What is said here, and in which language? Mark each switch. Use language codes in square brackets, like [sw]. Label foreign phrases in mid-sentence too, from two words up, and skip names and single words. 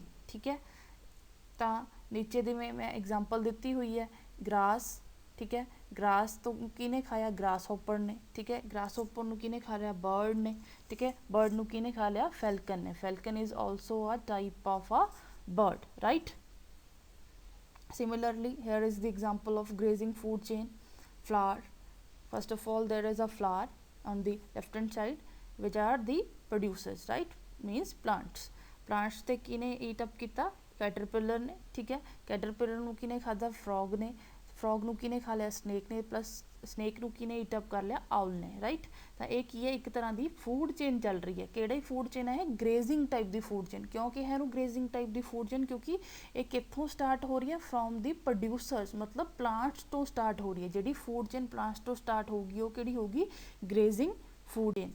[pa] ਠੀਕ ਹੈ, ਤਾਂ ਨੀਚੇ ਦੀ ਮੈਂ ਐਗਜ਼ਾਮਪਲ ਦਿੱਤੀ ਹੋਈ ਹੈ, ਗ੍ਰਾਸ। ਠੀਕ ਹੈ, ਗ੍ਰਾਸ ਤੋਂ ਕਿਹਨੇ ਖਾਇਆ, ਗ੍ਰਾਸਹੋਪਰ ਨੇ। ਠੀਕ ਹੈ, ਗ੍ਰਾਸਹੋਪਰ ਨੂੰ ਕਿਹਨੇ ਖਾ ਲਿਆ, ਬਰਡ ਨੇ। ਠੀਕ ਹੈ, ਬਰਡ ਨੂੰ ਕਿਹਨੇ ਖਾ ਲਿਆ, ਫੈਲਕਨ ਨੇ। [en] falcon is also a type of a bird, right? Similarly, here is the example of grazing food chain. Flower. First of all, there is a flower on the left hand side, which are the producers, right? Means plants. Plants [pa] ਤੇ ਕਿਨੇ [en] eat up ਕੀਤਾ, caterpillar ਨੇ। [pa] ਠੀਕ ਹੈ, caterpillar ਨੂੰ ਕਿਨੇ ਖਾਦਾ, frog ਨੇ। frog ਨੂੰ ਕਿਨੇ ਖਾ ਲਿਆ, snake ਨੇ, plus snake ਨੂੰ ਕਿਨੇ [en] eat up [pa] ਕਰ ਲਿਆ, owl ਨੇ, ਰਾਈਟ। ਤਾਂ ਇਹ ਕੀ ਹੈ, ਇੱਕ ਤਰ੍ਹਾਂ ਦੀ [en] food chain [pa] ਚੱਲ ਰਹੀ ਹੈ। ਕਿਹੜੀ [en] food chain [pa] ਹੈ ਇਹ, [en] grazing type [pa] ਦੀ [en] food chain. [pa] ਕਿਉਂ ਕਿਹਾ ਇਹਨੂੰ [en] grazing type [pa] ਦੀ [en] food chain, [pa] ਕਿਉਂਕਿ ਇਹ ਕਿੱਥੋਂ ਸਟਾਰਟ ਹੋ ਰਹੀ ਹੈ, [en] from the producers, [pa] ਮਤਲਬ ਪਲਾਂਟਸ ਤੋਂ ਸਟਾਰਟ ਹੋ ਰਹੀ ਹੈ। ਜਿਹੜੀ [en] food chain [pa] ਪਲਾਂਟਸ ਤੋਂ ਸਟਾਰਟ ਹੋਊਗੀ ਉਹ ਕਿਹੜੀ ਹੋਊਗੀ, [en] grazing food chain.